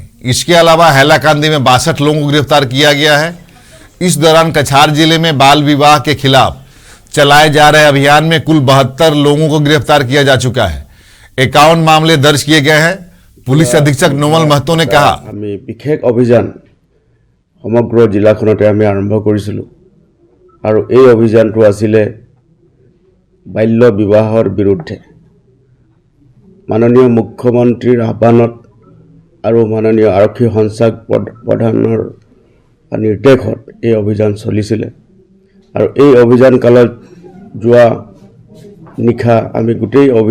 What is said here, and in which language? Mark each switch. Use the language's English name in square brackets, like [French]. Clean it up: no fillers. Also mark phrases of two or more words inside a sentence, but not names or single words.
[Hindi] इसके अलावा हैलाकांदी में 62 लोगों को गिरफ्तार किया गया है। इस दौरान कछार जिले में बाल विवाह के खिलाफ चलाए जा रहे अभियान में कुल 72 लोगों को गिरफ्तार किया जा चुका है। 51 मामले दर्ज किए गए हैं। पुलिस अधीक्षक नोमल महतो ने कहा, [Assamese] আমি বিশেষ অভিযান সমগ্ৰ জিলাখনতে আমি আৰম্ভ কৰিছিলোঁ আৰু এই অভিযানটো আছিলে বাল্য বিবাহৰ বিৰুদ্ধে। মাননীয় মুখ্যমন্ত্ৰীৰ আহ্বানত আৰু মাননীয় আৰক্ষী সঞ্চালক প্ৰধানৰ নিৰ্দেশত এই অভিযান চলিছিলে আৰু এই অভিযান কালত যোৱা নিশা আমি গোটেই